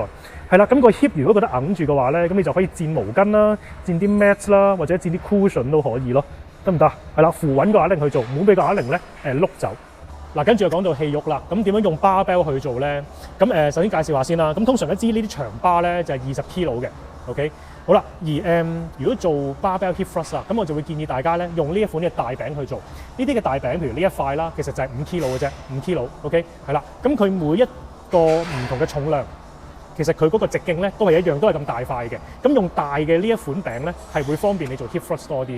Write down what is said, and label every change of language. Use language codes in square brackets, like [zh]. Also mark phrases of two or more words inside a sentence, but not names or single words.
[yue] 係啦，咁個 hip 如果覺得硬住嘅話咧，咁你就可以墊毛巾啦、墊啲 mat 啦，或者墊啲 cushion 都可以咯，得唔得？係啦，扶穩個啞鈴去做，唔好俾個啞鈴咧碌走。嗱，跟住就講到氣喐啦，咁點樣用 barbell 去做咧？咁首先介紹下先啦。咁通常一支呢啲長巴咧就係20 kg 嘅 ，OK。好啦，而如果做 [en] barbell hip thrust [yue] 啊，咁我就會建議大家咧用呢一款嘅大餅去做。呢啲嘅大餅，譬如呢一塊啦，其實就係5 kg 嘅啫，5 kg，OK，係啦。咁佢每一個唔同嘅重量，其實佢嗰個直徑咧都係一樣，都係咁大塊嘅。咁用大嘅呢一款餅咧，係會方便你做 [en] hip thrust [yue] 多啲嘅。